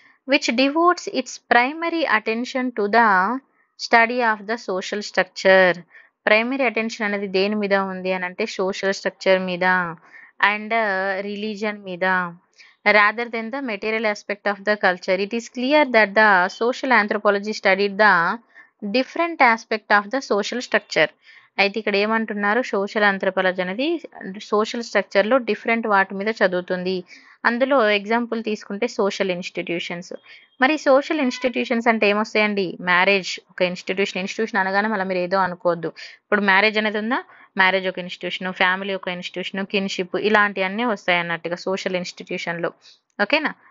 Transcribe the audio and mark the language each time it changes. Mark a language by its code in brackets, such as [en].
[en] Which devotes its primary attention to the study of the social structure. [te] Primary attention అనేది దేని మీద ఉంది అని అంటే సోషల్ స్ట్రక్చర్ మీద అండ్ రిలీజన్ మీద, [en] rather than the material aspect of the culture. It is clear that the social anthropology studied the different aspect of the social structure. [te] అయితే ఇక్కడ ఏమంటున్నారు, సోషల్ ఆంథ్రోపాలజీ అనేది సోషల్ స్ట్రక్చర్లో డిఫరెంట్ వాటి మీద చదువుతుంది. అందులో ఎగ్జాంపుల్ తీసుకుంటే సోషల్ ఇన్స్టిట్యూషన్స్. మరి సోషల్ ఇన్స్టిట్యూషన్స్ అంటే ఏమొస్తాయండి, మ్యారేజ్ ఒక ఇన్స్టిట్యూషన్ అనగానే మళ్ళీ మీరు ఏదో అనుకోవద్దు. ఇప్పుడు మ్యారేజ్ అనేది ఉందా, మ్యారేజ్ ఒక ఇన్స్టిట్యూషన్, ఫ్యామిలీ ఒక ఇన్స్టిట్యూషన్, కిన్షిప్ ఇలాంటివన్నీ వస్తాయి అన్నట్టుగా సోషల్ ఇన్స్టిట్యూషన్లో. ఓకేనా.